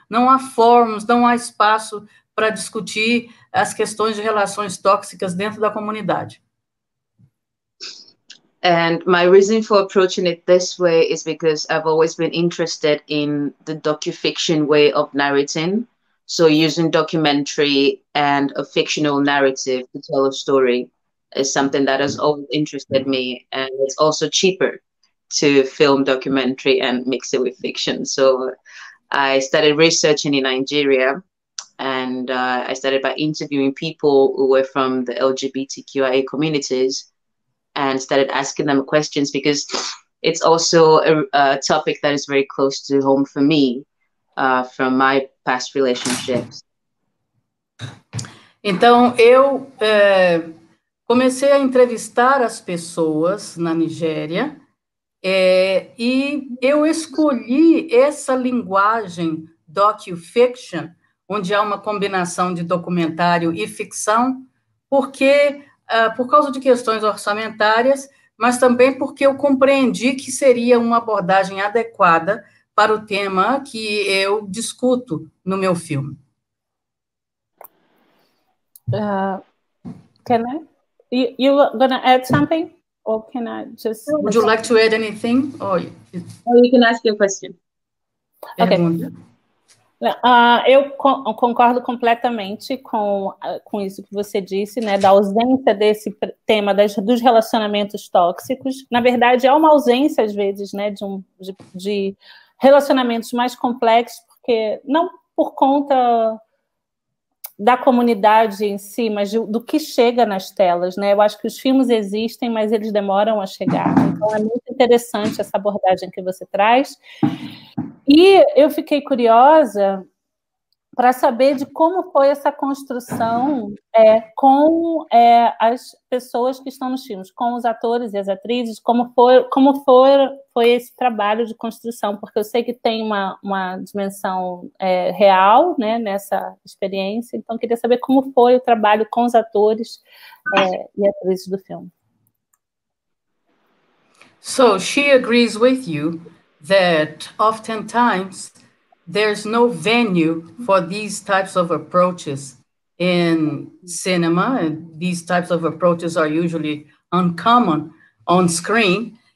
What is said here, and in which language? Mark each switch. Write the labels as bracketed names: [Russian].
[Portuguese] Não há fóruns, não há espaço para discutir as questões de relações tóxicas dentro da comunidade. [English] And my reason for approaching it this way is because I've always been interested in the docufiction way of narrating. So using documentary and a fictional narrative to tell a story is something that has always interested me. And it's also cheaper to film documentary and mix it with fiction. So I started researching in Nigeria, and I started by interviewing people who were from the LGBTQIA communities and started asking them questions, because it's also a topic that is very close to home for me from my past relationships. [Portuguese] Então, eu comecei a entrevistar as pessoas na Nigéria e eu escolhi essa linguagem docu-fiction, onde há uma combinação de documentário e ficção, porque por causa de questões orçamentárias, mas também porque eu compreendi que seria uma abordagem adequada para o tema que eu discuto no meu filme. [English] Can I? You gonna add something, or can I just? Would you like to add anything? Or you can ask your question. Okay. [Portuguese] Eu concordo completamente com isso que você disse, né, da ausência desse tema dos relacionamentos tóxicos. Na verdade, é uma ausência, às vezes, né, de relacionamentos mais complexos, porque não por conta da comunidade em si, mas do que chega nas telas, né? Eu acho que os filmes existem, mas eles demoram a chegar. Então, é muito interessante essa abordagem que você traz. E eu fiquei curiosa para saber de como foi essa construção com as pessoas que estão nos filmes, com os atores e as atrizes, como foi esse trabalho de construção, porque eu sei que tem uma dimensão real, né, nessa experiência, então queria saber como foi o trabalho com os atores e atrizes do filme. [English] So she agrees with you that oftentimes there's no venue for these types of approaches in cinema, and these types of approaches are usually uncommon on screen.